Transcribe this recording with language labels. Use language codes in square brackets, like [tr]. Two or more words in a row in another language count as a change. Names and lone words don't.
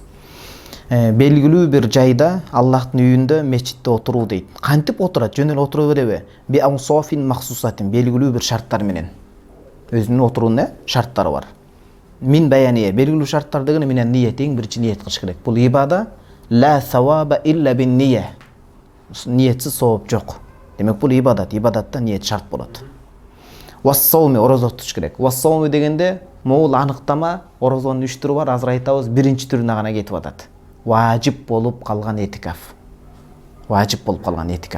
[ky] Белгилүү бир жайда Аллахтын үйүндө мечитте отуруу дейт. Кантип отурат? Жөн эле отура береби? [ar] بأوصاف مخصوصة, [ky] белгилүү бир шарттар менен. Өзүнүн отуруунун шарттары бар. [ar] من بيانية, [ky] белгилүү шарттар дегени менен ниет, эң биринчи ниет кылыш керек. Бул [ar] عبادة لا ثواب إلا بالنية. [ky] Ниетсиз савап жок. Демек бул ибадат, ибадатта ниет шарт болот. Вассауми, орозо тутуш керек. Вассауми дегенде могул аныктама, орозонун 3 түрү бар, азыр айтабыз, биринчи түрүнө гана кетип атат. Важип болуп калган этикаф. Важип болуп калган этикаф.